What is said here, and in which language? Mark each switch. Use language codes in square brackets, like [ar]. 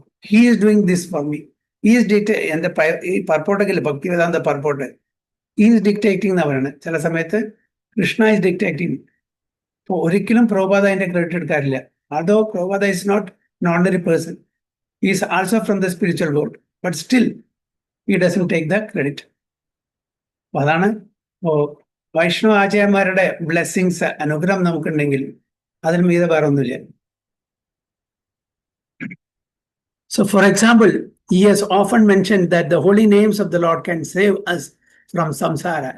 [en] He is doing this for me. He is [ml] എന്റെ ഈ പർപ്പോട്ടൊക്കെ Bhaktivedanta പർപ്പോട്ട്, [en] he is dictating [ml] എന്നവരാണ്. ചില സമയത്ത് കൃഷ്ണ [en] Is dictating. [ml] അപ്പോൾ ഒരിക്കലും പ്രഭുപാദ അതിന്റെ ക്രെഡിറ്റ് എടുക്കാറില്ല. അതോ [en] Prabhupada is not an ordinary person. He is also from the spiritual world, but still he doesn't take the credit. [ml] അതാണ് വൈഷ്ണവ ആചാര്യന്മാരുടെ ബ്ലെസ്സിങ്സ്, അനുഗ്രഹം നമുക്കുണ്ടെങ്കിൽ അതിന് മീതെ വേറെ ഒന്നുമില്ല. [en] So for example, he has often mentioned that the holy names of the Lord can save us from samsara.